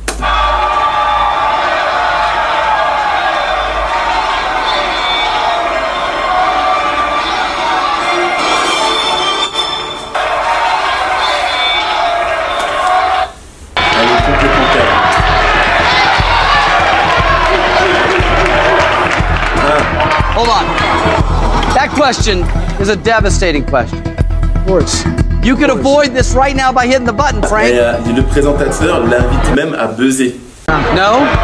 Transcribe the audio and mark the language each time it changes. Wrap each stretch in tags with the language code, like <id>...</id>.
<fr>Elle est complètement perdue.</fr> <en>Hold on. That question is a devastating question. Of course. You could avoid this right now by hitting the button, Frank.</en> <fr>Et le présentateur l'invite même à buzzer.</fr> <en>No?</en>